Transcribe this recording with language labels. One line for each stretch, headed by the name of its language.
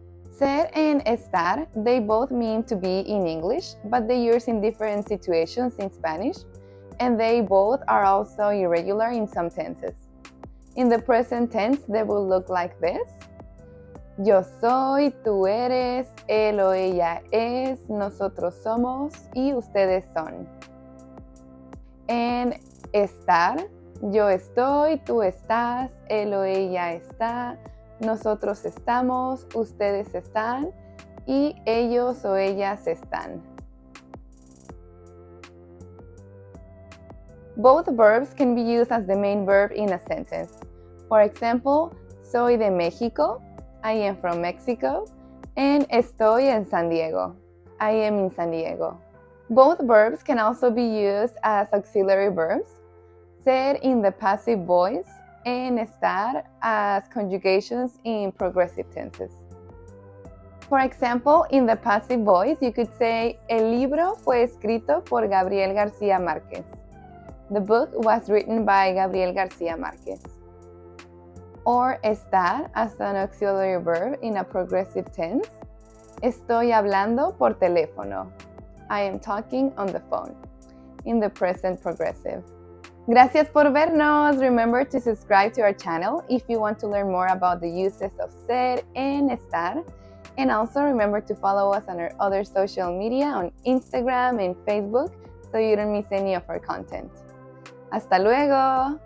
English: Ser and estar, they both mean to be in English, but they use in different situations in Spanish, and they both are also irregular in some tenses. In the present tense, they will look like this.
Spanish: Yo soy, tú eres, él o ella es, nosotros somos y ustedes son. En estar, yo estoy, tú estás, él o ella está, nosotros estamos, ustedes están y ellos o ellas están.
English: Both verbs can be used as the main verb in a sentence. For example,
Spanish: soy de México,
English: I am from Mexico, and
Spanish: estoy en San Diego,
English: I am in San Diego. Both verbs can also be used as auxiliary verbs, ser in the passive voice and estar as conjugations in progressive tenses. For example, in the passive voice, you could say,
Spanish: El libro fue escrito por Gabriel Garcia Márquez.
English: The book was written by Gabriel Garcia Marquez. Or estar as an auxiliary verb in a progressive tense.
Spanish: Estoy hablando por teléfono.
English: I am talking on the phone. In the present progressive.
Spanish: Gracias por vernos.
English: Remember to subscribe to our channel if you want to learn more about the uses of ser and estar. And also remember to follow us on our other social media on Instagram and Facebook so you don't miss any of our content.
Spanish: Hasta luego!